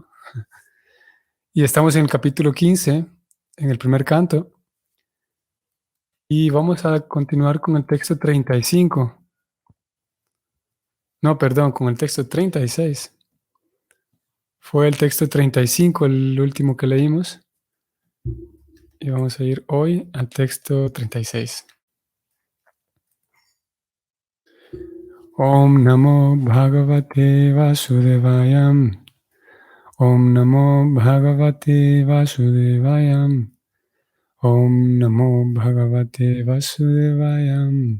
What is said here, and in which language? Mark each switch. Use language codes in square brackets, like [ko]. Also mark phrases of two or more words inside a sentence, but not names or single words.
[es] Y estamos en el capítulo 15, en el primer canto, y vamos a continuar con el texto 35. No, perdón, con el texto 36. Fue el texto 35 el último que leímos, y vamos a ir hoy al texto 36. [sa] Om Namo Bhagavate Vasudevaya. Om Namo Bhagavate Vasudevaya. Om Namo Bhagavate Vasudevaya.